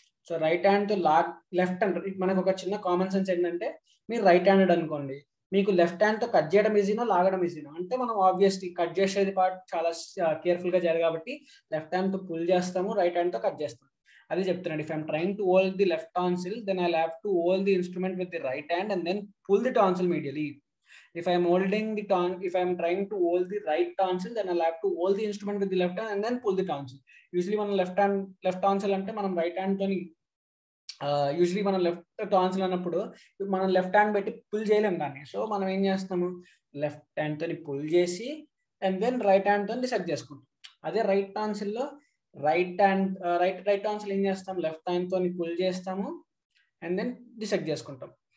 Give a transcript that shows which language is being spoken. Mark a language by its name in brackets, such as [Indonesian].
[Telugu] So right hand తో left hand, మనకు ఒక చిన్న కామన్ సెన్స్ ఏంటంటే, మీరు రైట్ హ్యాండెడ్ అనుకోండి, మీకు లెఫ్ట్ హ్యాండ్ తో కట్ చేయడం ఈజీనా లాగడం ఈజీనా అంటే, మనం ఆబ్వియస్లీ కట్ చేసేది పార్ట్ చాలా కేర్ఫుల్ గా చేయాలి కాబట్టి లెఫ్ట్ హ్యాండ్ తో పుల్ చేస్తాము, రైట్ హ్యాండ్ తో కట్ చేస్తాము. అది చెప్తున్నాడు. [English] If I'm trying to hold the left tonsil, then I have to hold the instrument with the right hand and then pull the tonsil medially. If I am trying to hold the right tonsil, then I'll have to hold the instrument with the left hand and then pull the tonsil. Usually [Telugu] మనం left tonsil అంటే మనం right hand తోని usually మనం left tonsil అన్నప్పుడు మనం left hand పెట్టి pull చేయలేం దాన్ని. సో మనం ఏం చేస్తాము, లెఫ్ట్ హ్యాండ్ తోని పుల్ చేసి అండ్ దెన్ రైట్ హ్యాండ్ తో డిసెక్ట్ చేసుకుంటాం. అదే రైట్ టాన్సిల్ లో రైట్ టాన్సిల్ ఏం చేస్తాం, లెఫ్ట్ హ్యాండ్ తోని పుల్ చేస్తాము అండ్ దెన్ డిసెక్ట్ చేసుకుంటాం.